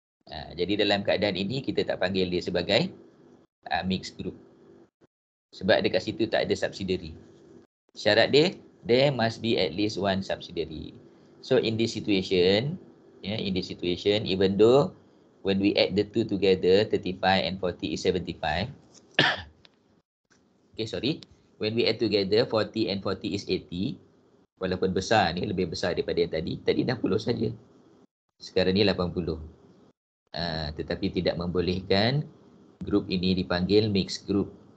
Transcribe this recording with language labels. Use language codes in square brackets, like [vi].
[ms] Jadi dalam keadaan ini kita tak panggil dia sebagai mixed group. Sebab dekat situ tak ada subsidiary. Syarat dia, [en] there must be at least one subsidiary. So in this situation, even though when we add the two together, 35 and 40 is 75. when we add together 40 and 40 is 80. [ms] Walaupun besar ni, lebih besar daripada yang tadi. Tadi 60 saja. Sekarang ni 80. Tetapi tidak membolehkan grup ini dipanggil mixed group.